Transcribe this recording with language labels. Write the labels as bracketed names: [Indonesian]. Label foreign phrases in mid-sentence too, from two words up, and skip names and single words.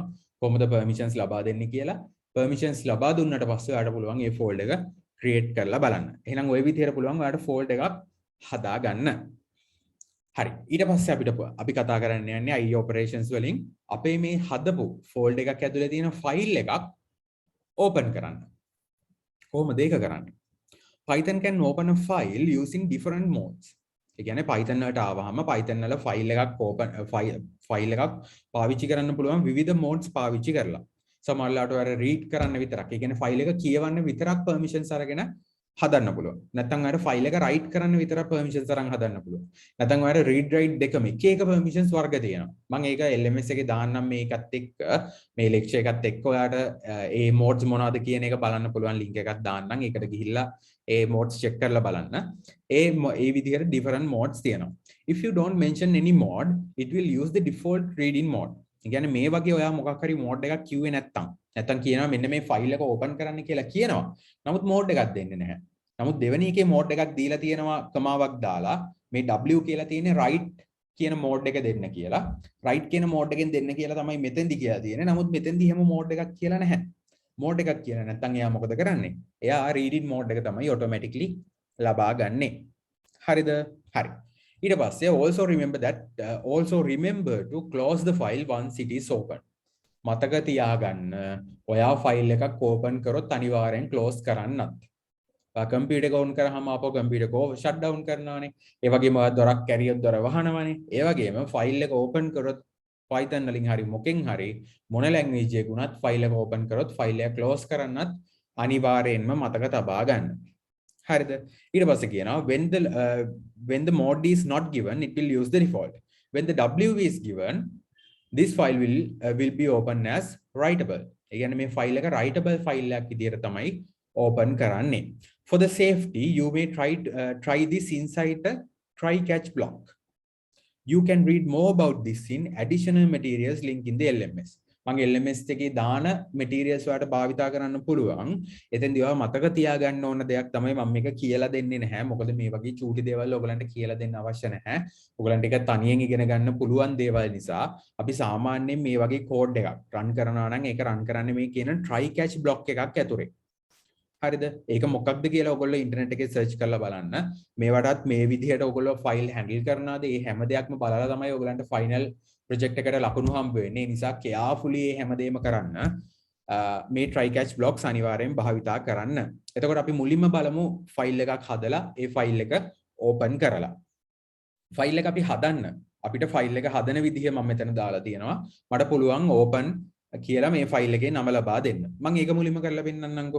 [Sinhala] කොහොමද permissions ලබා දෙන්නේ කියලා. permissions ලබා දුන්නට පස්සේ ඔයාලට පුළුවන් මේ folder එක create කරලා බලන්න. එහෙනම් ওই විදිහට පුළුවන් ඔයාලට folder එකක් හදා ගන්න. හරි. ඊට පස්සේ අපි කතා කරන්න යන්නේ [English] IE operations [Sinhala] වලින් අපේ මේ හදපු folder එකක් ඇතුලේ තියෙන file එකක් open කරන්න. කොහොමද ඒක කරන්නේ? [English] Python can open a file using different modes. [Sinhala] ඒ කියන්නේ Python වලට ආවහම Python වල ෆයිල් එකක් [English] open file [Sinhala] එකක් පාවිච්චි කරන්න පුළුවන් විවිධ modes පාවිච්චි කරලා. සමහරවිට ඔයාලා read කරන්න විතරක්. ඒ කියන්නේ ෆයිල් එක කියවන්න විතරක් permissions අරගෙන හදන්න පුළුවන්. නැත්නම් ඔයාලා ෆයිල් එක write කරන්න විතරක් permissions අරන් හදන්න පුළුවන්. නැත්නම් ඔයාලා [English] read write [Sinhala] දෙකම එක එක permissions වර්ග තියෙනවා. මම ඒක LMS එකේ දාන්නම් මේකත් එක්ක මේ lecture එකත් එක්ක ඔයාලට ඒ modes මොනවද කියන එක බලන්න පුළුවන් link එකක් දාන්නම්. ඒකට ගිහිල්ලා ඒ modes check කරලා බලන්න. ඒ විදිහට [English] different modes [Sinhala] තියෙනවා. [English] If you don't mention any mode, it will use the default reading mode. [Sinhala] ඒ කියන්නේ මේ වගේ ඔයා මොකක් හරි mode එකක් කිව්වේ නැත්තම් කියනවා මෙන්න මේ ෆයිල් එක ඕපන් කරන්න කියලා කියනවා. නමුත් mode එකක් දෙන්නේ නැහැ. නමුත් දෙවෙනි එකේ mode එකක් දීලා තියෙනවා කමාවක් දාලා මේ W කියලා තියෙන්නේ write කියන mode එක දෙන්න කියලා. write කියන mode එකෙන් දෙන්න කියලා තමයි මෙතෙන්දි කියලා තියෙන්නේ. නමුත් මෙතෙන්දි හැම mode එකක් කියලා නැහැ. mode එකක් කියලා නැත්තම් එයා මොකද කරන්නේ? එයා [English] reading mode [Sinhala] එක තමයි automatically ලබා ගන්නෙ. හරිද? හරි. ඊට පස්සේ [English] also remember to close the file once it is open. [Sinhala] මතක තියාගන්න ඔයා ෆයිල් එකක් ඕපන් කරොත් අනිවාර්යෙන් close කරන්නත්. කම්පියුටර් එක on කරාම ආපහු කම්පියුටර් එක [English] shut down [Sinhala] කරනවානේ. ඒ වගේම ඔයා දොරක් කැරියොත් දොර වහනවානේ. ඒ වගේම ෆයිල් එක ඕපන් කරොත් Python වලින් හරි මොකෙන් හරි මොන ලැන්ග්වේජ් එකක උනත් ෆයිල් එක ඕපන් කරොත් ෆයිල් එක close කරන්නත් අනිවාර්යෙන්ම මතක තබා ගන්න. හරිද? ඊට පස්සේ කියනවා [English] when the mode is not given it will use the default. When the W is given this file will be open as writable. [Sinhala] ඒ කියන්නේ මේ ෆයිල් එක writable ෆයිල් එකක් විදියට තමයි open කරන්නේ. [English] For the safety you may try this inside the try catch block. You can read more about this in additional materials link in the LMS. [Sinhala] මගේ LMS එකේ දාන materials වලට භාවිතා කරන්න පුළුවන්. එතෙන්දී ඔයාලා මතක තියාගන්න ඕන දෙයක් තමයි මම මේක කියලා දෙන්නේ නැහැ. මොකද මේ වගේ චූටි දේවල් ඔයගලන්ට කියලා දෙන්න අවශ්‍ය නැහැ. ඔයගලන්ට ඒක තනියෙන් ඉගෙන ගන්න පුළුවන් දේවල් නිසා අපි සාමාන්‍යයෙන් මේ වගේ කෝඩ් එකක් run කරනවා නම් ඒක run කරන්නේ මේ කියන [English] try catch block [Sinhala] එකක් ඇතුලේ. හරිද? ඒක මොකක්ද කියලා ඔයගොල්ලෝ ඉන්ටර්නෙට් එකේ සර්ච් කරලා බලන්න. මේවටත් මේ විදිහට ඔයගොල්ලෝ [English] file handle [Sinhala] කරනවාද? මේ හැම දෙයක්ම බලලා තමයි ඔයගලන්ට [English] final project [Sinhala] එකට ලකුණු හම්බ වෙන්නේ. ඒ නිසා කෙයාෆුලි මේ හැමදේම කරන්න. මේ [English] try catch blocks [Sinhala] අනිවාර්යෙන් භාවිතා කරන්න. එතකොට අපි මුලින්ම බලමු ෆයිල් එකක් හදලා ඒ ෆයිල් එක ඕපන් කරලා. ෆයිල් එක අපි හදන්න. අපිට ෆයිල් එක හදන විදිහ මම මෙතන දාලා තියෙනවා. මට පුළුවන් ඕපන් කියලා මේ ෆයිල් එකේ නම ලබා දෙන්න. මම ඒක මුලින්ම කරලා පෙන්නන්නම්කෝ.